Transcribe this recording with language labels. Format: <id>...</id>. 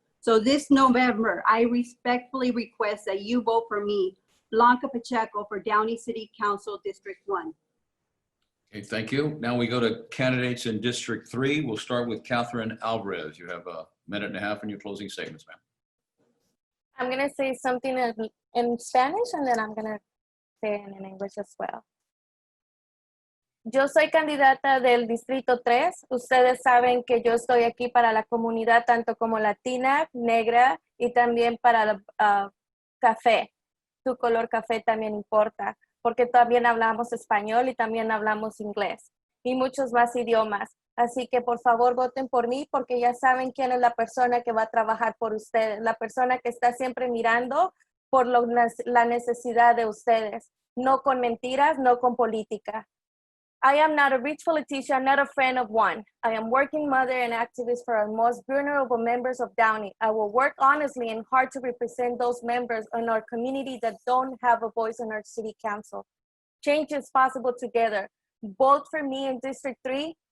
<en>So this November, I respectfully request that you vote for me, Blanca Pacheco, for Downey City Council District 1. Okay, thank you. Now we go to candidates in District 3. We'll start with Catherine Alvarez. You have a minute and a half in your closing statements, ma'am. I'm going to say something in Spanish and then I'm going to say it in English as well.</en> <es>Yo soy candidata del Distrito 3. Ustedes saben que yo estoy aquí para la comunidad, tanto como latina, negra y también para café. Tu color café también importa, porque también hablamos español y también hablamos inglés y muchos más idiomas. Así que por favor voten por mí porque ya saben quién es la persona que va a trabajar por ustedes, la persona que está siempre mirando por la necesidad de ustedes, no con mentiras, no con política.</es> <en>I am not a rich politician, not a friend of one. I am working mother and activist for our most vulnerable members of Downey. I will work honestly and hard to represent those members in our community that don't have a voice in our city council. Change is possible together. Vote for me in District 3.</en>